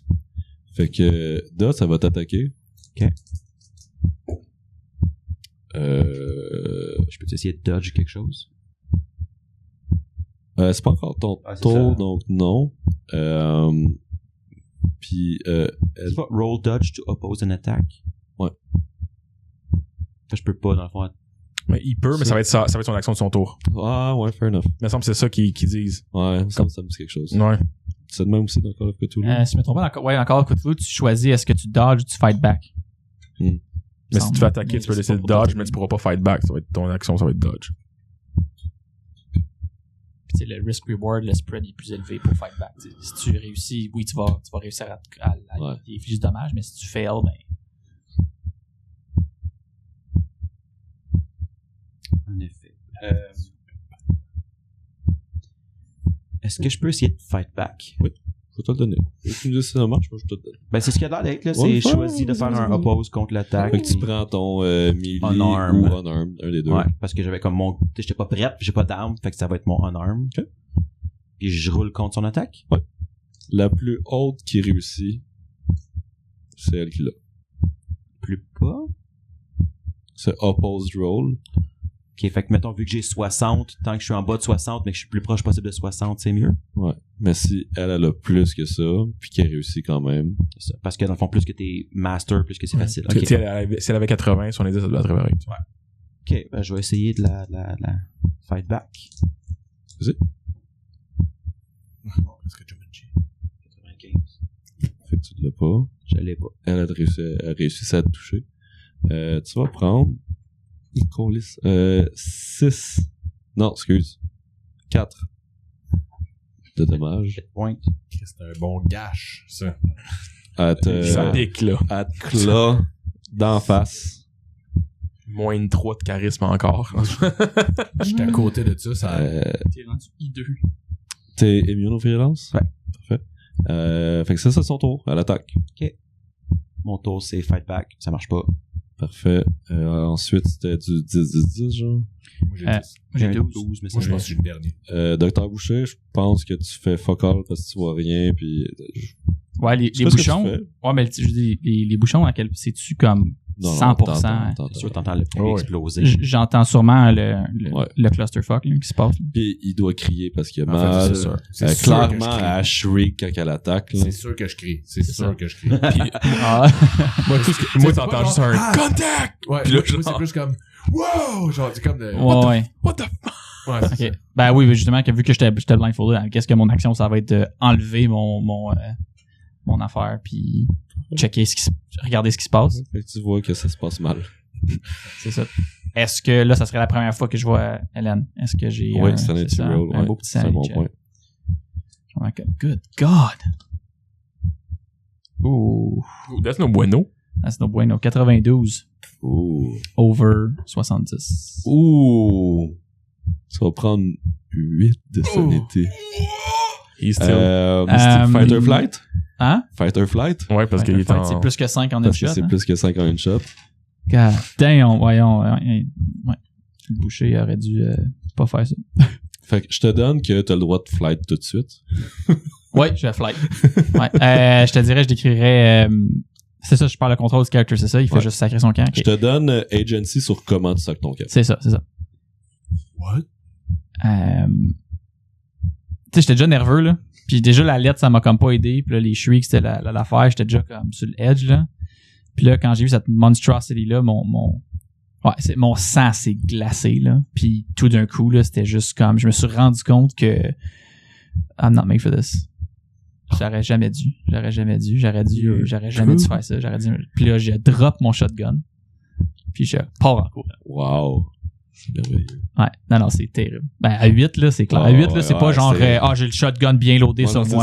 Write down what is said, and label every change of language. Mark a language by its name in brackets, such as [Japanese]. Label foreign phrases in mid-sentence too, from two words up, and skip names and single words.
[French] Fait que DOS, ça va t'attaquer. Ok. Je peux essayer de dodge quelque chose? C'est pas encore ton tour, donc non. Puis, C'est pas [English] roll dodge to oppose an attack? [French] Ouais. Je peux pas, dans le fond. Mais il peut, mais ça va être son action de son tour. Ah, ouais, fair enough. Il me semble que c'est ça qu'ils disent. Ouais, ça me dit quelque chose. Ouais. C'est de même aussi dans Call of Cthulhu. Si je me trompe pas, dans Call of Cthulhu, tu choisis est-ce que tu dodges ou tu [English] fight back. [French] Mais si tu veux attaquer, tu peux laisser le dodge, mais tu pourras pas [English] fight back. [French] Ça va être ton action, ça va être dodge. Puis le risk-reward, le spread est plus élevé pour [English] fight back. [French] T'sais, si tu réussis, oui, tu vas réussir à infliger du dommage, mais si tu fails, ben... En effet. Est-ce que je peux essayer de [English] fight back? [French] Oui, je vais te le donner. Et tu me dis si ça marche, moi je te le donne. Ben, c'est ce qu'il y a l'air d'être, là. C'est choisi de faire un oppose contre l'attaque. Fait que tu prends ton melee unarmed. ou unarmed, un des deux. Ouais, parce que j'avais comme mon... J'étais pas prête, j'ai pas d'arme, fait que ça va être mon unarmed. Ok. Puis je roule contre son attaque. Ouais. La plus haute qui réussit, c'est elle qui l'a. Plus pas. C'est [English] opposed roll. [French] Ok, fait que mettons, vu que j'ai 60, tant que je suis en bas de 60, mais que je suis plus proche possible de 60, c'est mieux. Ouais. Mais si elle a plus que ça, puis qu'elle réussit quand même. C'est ça. Parce que dans le fond, plus que t'es master, plus que c'est facile. Si Ok, elle avait 80, 70, ça doit être vrai. ok, ben je vais essayer de la [English] fight back. [French] Vas-y. Est-ce que Jumanji? 95. Fait que tu l'as pas. Je l'ai pas. Elle a réussi à te toucher. Tu vas prendre... 6. Non, excuse. 4 de dommages. Point. C'est un bon gâche, ça. Ça pique, là. À te clat d'en face. Moins de 3 de charisme encore. J'étais à côté de ça, ça... T'es rendu I2. T'es immune aux violences? Ouais. Parfait. Fait que ça, c'est son tour. Elle attaque. Ok. Mon tour, c'est [English] fight back. [French] Ça marche pas. Parfait. Ensuite, c'était du 10-10-10, genre. Moi, j'ai 10. J'ai 12. mais Moi, je pense que je suis le dernier. Docteur Boucher, je pense que tu fais [English] fuck all [French] parce que tu vois rien, puis... Ouais, les sais pas ce que tu bouchons. fais. Ouais, mais je dis, les bouchons, à quel, c'est-tu comme Non, 100%? t'entends. C'est sûr, t'entends le point Ouais. exploser. J'entends sûrement Ouais. le clusterfuck là, qui se passe. Là. Puis il doit crier parce qu'il a En fait, mal. c'est sûr. C'est sûr que Clairement, je crie. elle shriek quand elle attaque. Là. C'est sûr que je crie. C'est C'est sûr ça. que je crie. Ah. Moi, t'entends juste un Ah! contact! Ouais, Puis là, moi, c'est plus comme wow! Genre, c'est comme de. Ouais. What the fuck? Ouais, c'est Ok. Ben oui, justement, que vu que j'étais blindfolded, qu'est-ce que mon action, ça va être de enlever mon affaire, puis checker regarder ce qui se passe. Fait que tu vois que ça se passe mal. C'est ça. Est-ce que là, ça serait la première fois que je vois Hélène? Est-ce que j'ai Oui, c'est un ça, roll. un Ouais, beau petit c'est un bon sanity point. [English] check? Good God! Ouh. That's [Spanish] no bueno. [English] That's [Spanish] no bueno. [English] 92 Ouh. over 70. Ouh. [French] Tu vas prendre 8 de sanité. [English] He's still... [French] C'est [English] Fight or Flight? [French] Hein? [English] Fight or Flight? [French] Ouais, parce qu'il est en... C'est plus que 5 en une Parce shot. que c'est hein? plus que 5 en une shot. [English] God damn, [French] voyons. Ouais. Le boucher aurait dû pas faire ça. Fait que je te donne que t'as le droit de flight tout de suite. Ouais, je vais flight. Ouais. Je te dirais, je décrirais... c'est ça, je parle le contrôle du character, c'est ça? Il fait Ouais. juste sacrer son camp. Je te donne agency sur comment tu sacs ton cap. C'est ça. What? Tu sais, j'étais déjà nerveux, là. Puis déjà, la lettre, ça m'a comme pas aidé. Puis là, les shrieks, c'était l'affaire. J'étais déjà comme sur le edge, là. Puis là, quand j'ai vu cette monstrosity-là, mon sang s'est glacé, là. Puis tout d'un coup, là, c'était juste comme... Je me suis rendu compte que... [English] I'm not made for this. [French] J'aurais jamais dû. J'aurais jamais dû faire ça. Puis là, je drop mon shotgun. Puis je pars en courant. Wow. C'est merveilleux. Ouais. Non, c'est terrible. Ben, à 8, là, c'est clair. À Oh, 8, là, c'est ouais, pas genre, c'est- j'ai le shotgun bien loadé Ouais, sur c'est